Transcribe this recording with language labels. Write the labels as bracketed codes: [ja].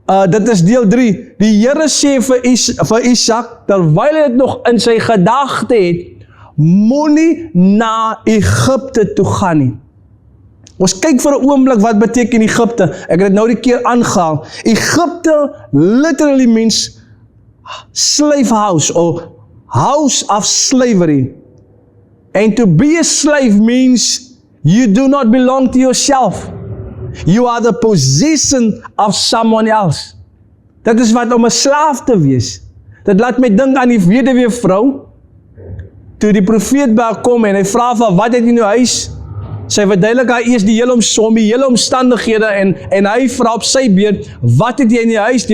[af] Dit is deel 3. Die Here sê vir Isak, terwyl hy dit nog in sy gedagte het, moenie na Egipte toe gaan nie. Ons kyk vir 'n oomblik wat beteken Egipte. Ek het dit nou die keer aangehaal. [en] Egipte literally means slave house or house of slavery. And to be a slave means you do not belong to yourself. You are the possession of someone else. [af] Dit is wat om 'n slaaf te wees. Dit laat my dink aan die weduwee vrou, toe die profeet by haar kom en hy vra van, wat het in jou huis? Sy verduidelik haar eers die hele omstandighede en hy vra op sy beurt, wat het jy in die huis?